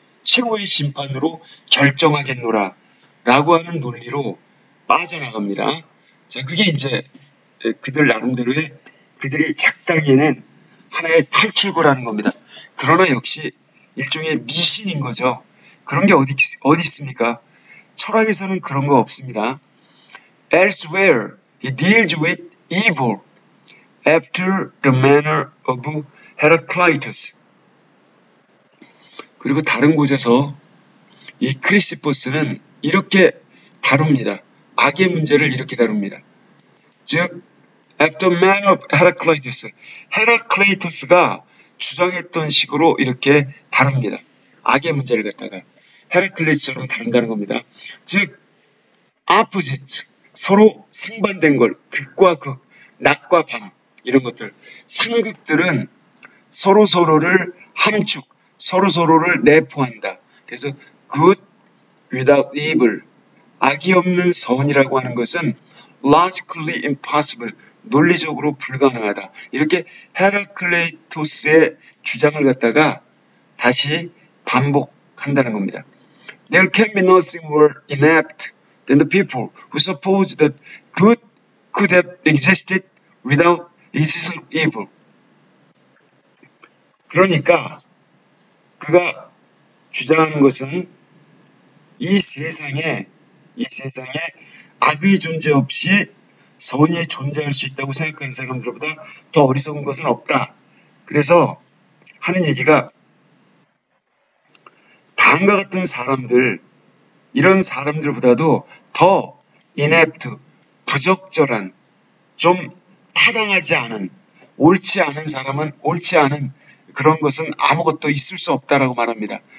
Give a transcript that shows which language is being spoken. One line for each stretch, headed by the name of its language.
Korean: 최후의 심판으로 결정하겠노라 라고 하는 논리로 빠져나갑니다. 자, 그게 이제 그들 나름대로의 그들이 작당해낸 하나의 탈출구라는 겁니다. 그러나 역시 일종의 미신인 거죠. 그런 게 어디 있습니까? 철학에서는 그런 거 없습니다.
English: Elsewhere, he deals with evil after the manner of Heraclitus.
Korean: 그리고 다른 곳에서 이 크리시포스는 이렇게 다룹니다. 악의 문제를 이렇게 다룹니다. 즉,
English: after the manner of Heraclitus.
Korean: 헤라클레이토스가 주장했던 식으로 이렇게 다룹니다. 악의 문제를 갖다가 헤라클레이토스처럼 다룬다는 겁니다. 즉, opposite, 서로 상반된 걸, 극과 극, 낮과 밤, 이런 것들, 상극들은 서로서로를 함축, 서로서로를 내포한다. 그래서
English: good without evil,
Korean: 악이 없는 선이라고 하는 것은
English: logically impossible,
Korean: 논리적으로 불가능하다. 이렇게 헤라클레이토스의 주장을 갖다가 다시 반복한다는 겁니다.
English: There can be nothing more inept than the people who suppose that good could have existed without existing evil.
Korean: 그러니까 그가 주장하는 것은 이 세상에 악의 존재 없이 선이 존재할 수 있다고 생각하는 사람들보다 더 어리석은 것은 없다. 그래서 하는 얘기가 다음과 같은 사람들, 이런 사람들보다도 더 inept, 부적절한, 좀 타당하지 않은, 옳지 않은 사람은 옳지 않은 그런 것은 아무것도 있을 수 없다라고 말합니다.